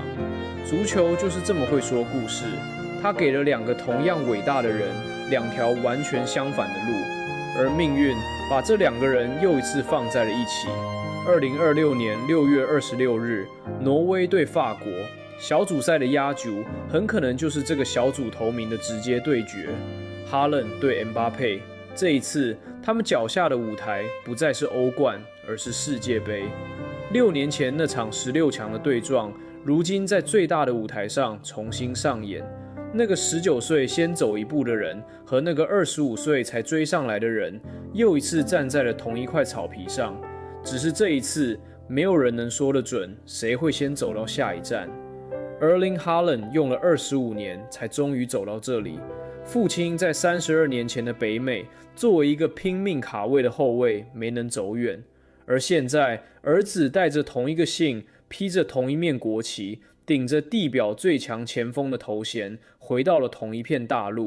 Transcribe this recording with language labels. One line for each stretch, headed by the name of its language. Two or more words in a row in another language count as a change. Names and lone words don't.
Chinese: 足球就是這麼會說故事，它給了2個同樣偉大的人2條完全相反的路，而命運把這2個人又一次放在了一起。2026年6月26日，挪威對法國，小組賽的壓軸很可能就是這個小組頭名的直接對決，哈倫對 Mbappé。這一次，他們腳下的舞台不再是歐冠，而是世界盃。6年前那場16強的對撞，如今在最大的舞台上重新上演。那個19歲先走一步的人和那個25歲才追上來的人，又一次站在了同一塊草皮上。只是這一次，沒有人能說得準誰會先走到下一站。Erling Haaland 用了25年才終於走到這裡。父親在32年前的北美，作為一個拼命卡位的後衛，沒能走遠。而現在，兒子帶着同一個姓，披着同一面國旗，頂着地表最強前鋒的頭銜，回到了同一片大陸。